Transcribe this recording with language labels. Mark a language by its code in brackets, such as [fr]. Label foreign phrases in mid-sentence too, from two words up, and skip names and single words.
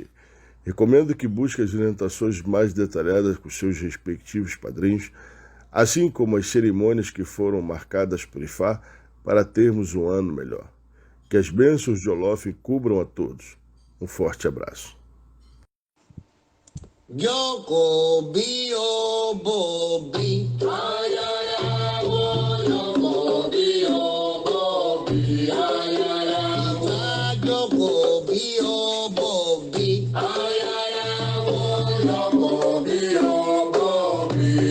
[pt] Recomendo que busque as orientações mais detalhadas com seus respectivos padrinhos, assim como as cerimônias que foram marcadas por Ifá para termos um ano melhor. Que as bênçãos de Olófin cubram a todos. Um forte abraço. [yo] Yoko bio bobi. Ayaya wo yoko bio bobi. Ayaya wo yoko bio bobi. Ayaya wo yoko bio bobi.